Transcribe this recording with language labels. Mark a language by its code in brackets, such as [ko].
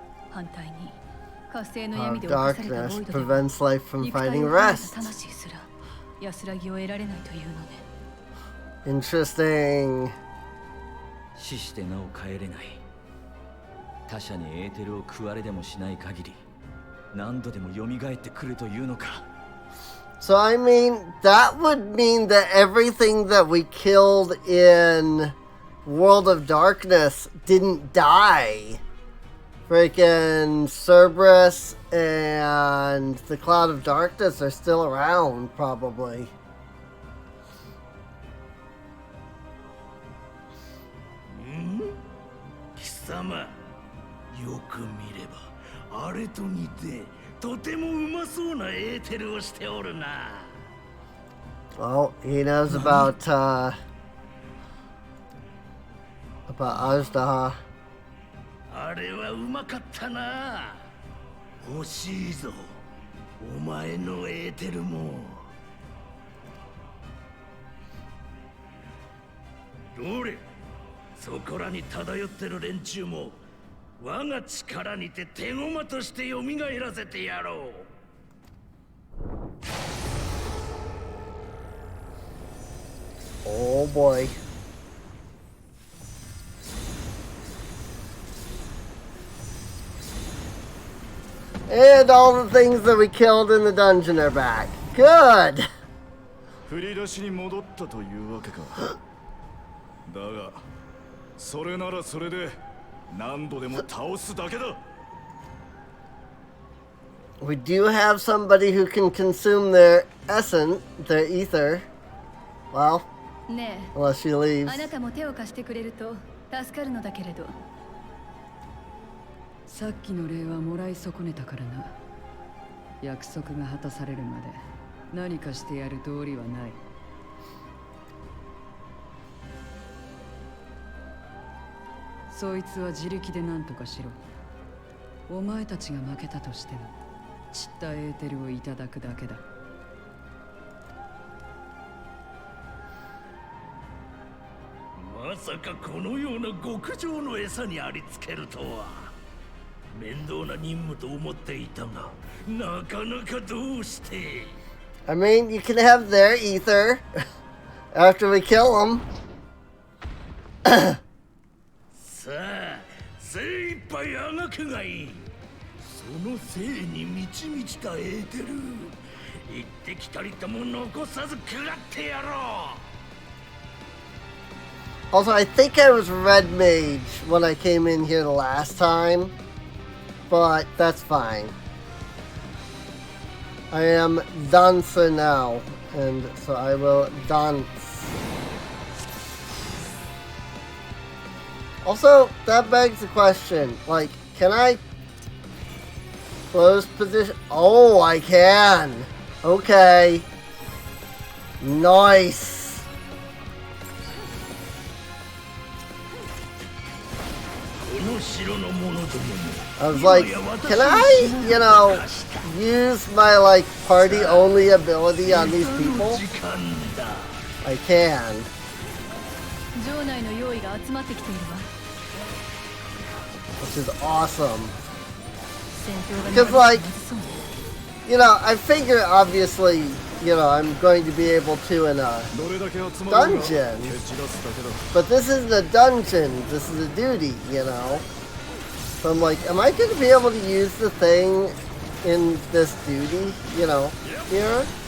[ja] 反対に火星の闇で侵されたボイドでは肉体を含めた魂すら安らぎを得られないというのね。 [en] Interesting. [ja] 死してなお帰れない。他者にエーテルを食われでもしない限り何度でも蘇ってくるというのか。 [en] So I mean, that would mean that everything that we killed in World of Darkness didn't die. Freaking Cerberus and the Cloud of Darkness are still around, probably. [ja] 様、よく見ればあれと似てとてもうまそうなエーテルをしておるな。 [en] Oh, he knows about Azdaha. [ja] あれはうまかったな。欲しいぞ、お前のエーテルも。どれ、そこらに漂ってる連中も我が力にて手駒として蘇らせてやろう。 [en] Oh boy. And all the things that we killed in the dungeon are back. Good! [ja] 振り出しに戻ったというわけか。だが、それならそれで何度でも倒すだけだ。 [en] We do have somebody who can consume their essence, their ether. Well, [ja] ね [en] unless she [ja] え、 [en] leaves. [ja] あなたも手を貸してくれると助かるのだけれど。さっきの礼はもらい損ねたからな。約束が果たされるまで何かしてやる道理はない。そいつは自力で何とかしろ。お前たちが負けたとしても散ったエーテルをいただくだけだ。まさかこのような極上の餌にありつけるとは。面倒な任務と思っていたが、なかなかどうして。 [en] I mean, you can have their ether after we kill them. [ja] さあ、精一杯あがくがいい。その精に満ち満ちたエーテル、一滴たりとも残さず食らってやろう。 [en] Also, I think I was red mage when I came in here the last time, but that's fine. I am dancer now, and so I will dance. Also, that begs the question, like, can I close position? Oh, I can. Okay. Nice. I was like, can I, use my, like, party-only ability on these people? I can. [ja] 城内の用意が集まってきているわ。 [en] Which is awesome. [ja] 戦闘が [en] Because, like, I figure, obviously, I'm going to be able to in a dungeon. But this isn't a dungeon, this is a duty, So I'm like, am I going to be able to use the thing in this duty, here?